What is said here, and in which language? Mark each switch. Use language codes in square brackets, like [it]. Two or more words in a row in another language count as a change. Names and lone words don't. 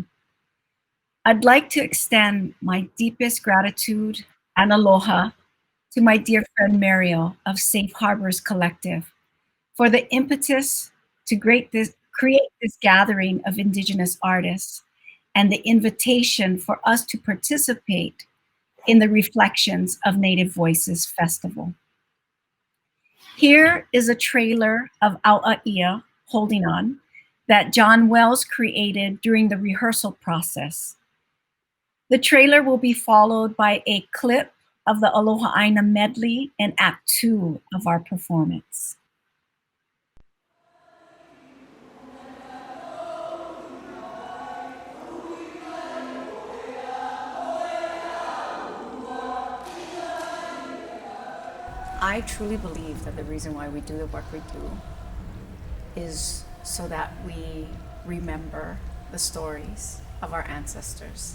[en] I'd like to extend my deepest gratitude and aloha to my dear friend Mariel of Safe Harbors Collective for the impetus to create this gathering of Indigenous artists and the invitation for us to participate in the Reflections of Native Voices Festival. Here is a trailer of ʻAuʻaʻia, Holding On, that John Wells created during the rehearsal process. The trailer will be followed by a clip of the [haw] Aloha ʻāina [en] medley in Act 2 of our performance. I truly believe that the reason why we do the work we do is so that we remember the stories of our ancestors.